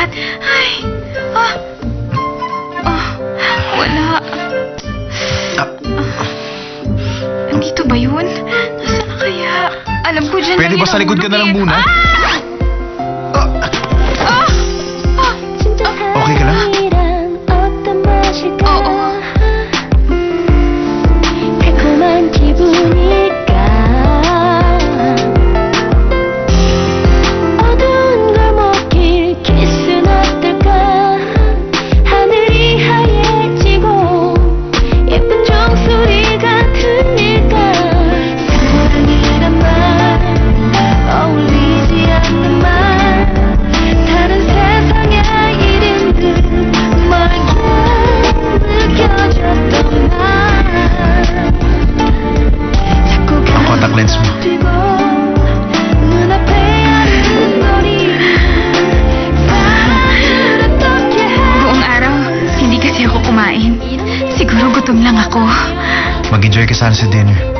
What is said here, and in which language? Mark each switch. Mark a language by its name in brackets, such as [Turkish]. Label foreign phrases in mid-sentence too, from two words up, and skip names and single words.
[Filipino] Ay, wala. Nandito ba yun? Nasaan na kaya? Alam ko dyan Pwede lang ba sa likod ka na lang muna? Okay ka lang? Oo. [Korean] 달콤한 기분일까 어두운 골목길 키스는 어떨까 하늘이 하얘지고 예쁜 종소리가 들릴까 사랑이란 말 어울리지 않는 말 다른 세상의 이름들 멀게 느껴졌던 날 [Filipino] Ang contact lens mo. Buong araw, hindi kasi ako kumain. Siguro gutom lang ako. Mag-enjoy ka sana sa dinner.